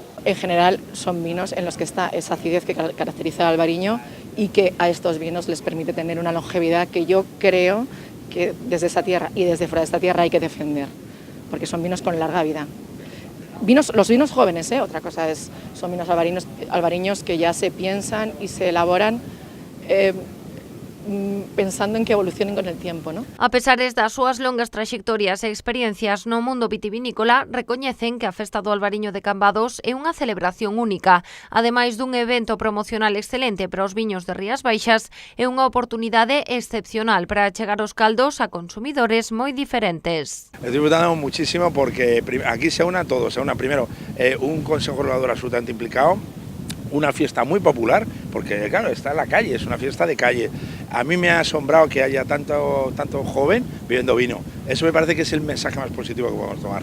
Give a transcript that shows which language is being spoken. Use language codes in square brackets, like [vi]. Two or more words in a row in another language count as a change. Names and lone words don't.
[es] En general son vinos en los que está esa acidez que caracteriza al albariño y que a estos vinos les permite tener una longevidad que yo creo que desde esta tierra y desde fuera de esta tierra hay que defender, porque son vinos con larga vida. Los vinos jóvenes, otra cosa son vinos albariños que ya se piensan y se elaboran pensando en que evolucionen con el tiempo, ¿no? [gl] A pesar das súas longas traxectorias e experiencias no mundo vitivinícola, recoñecen que a Festa do Albariño de Cambados é unha celebración única. Ademais dun evento promocional excelente para os viños de Rías Baixas, é unha oportunidade excepcional para chegar os caldos a consumidores moi diferentes. [es] Estoy disfrutando muchísimo porque aquí se una todo, primero un consejo regulador absolutamente implicado, una fiesta muy popular, porque claro, está en la calle, es una fiesta de calle. A mí me ha asombrado que haya tanto joven bebiendo vino. Eso me parece que es el mensaje más positivo que podemos tomar.